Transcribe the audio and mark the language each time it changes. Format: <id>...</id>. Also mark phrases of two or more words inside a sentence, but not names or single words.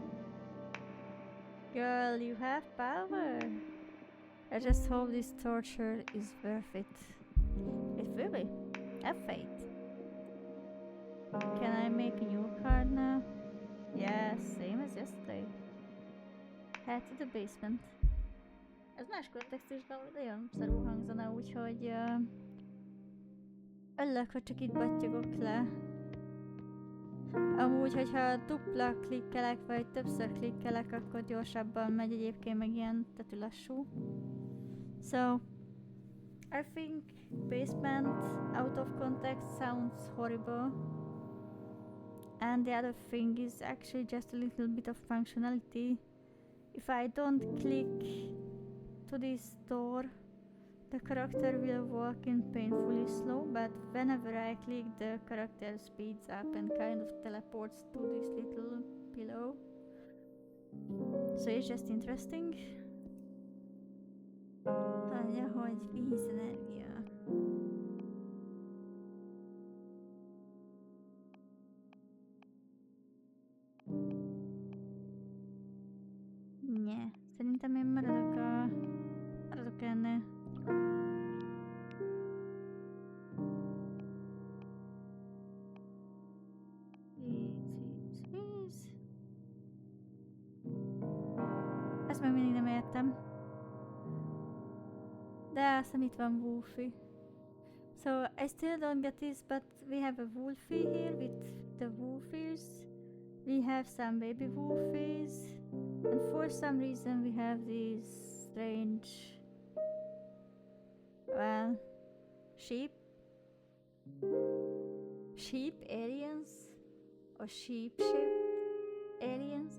<en>Girl, you have power. I just hope this torture is worth it. It will be. Have faith. Can I make a new card now? Yeah, same as yesterday. Head to the basement.</en> <hu>Ez más kontextusban nagyon szarul hangzana, úgyhogy örülök, hogy csak itt battyogok le. Amúgy, hogyha dupla klikkelek, vagy többször klikkelek, akkor gyorsabban megy, egyébként meg ilyen tetű lassú.</hu> <en>So, I think basement out of context sounds horrible. And the other thing is actually just a little bit of functionality. If I don't click to this door, The character will walk in painfully slow, but whenever I click, the character speeds up and kind of teleports to this little pillow. So it's just interesting.</en> <hu>Mondja, hogy vízenergia. Nye, szerintem én maradok ennél. Víz. Ezt még mindig nem értem. De azt hiszem itt van Wolfie.</hu> <en>So I still don't get this, but we have a Wolfie here with the Wolfies. We have some baby Wolfies. And for some reason we have these strange, well, sheep aliens or sheep-shaped aliens.</en>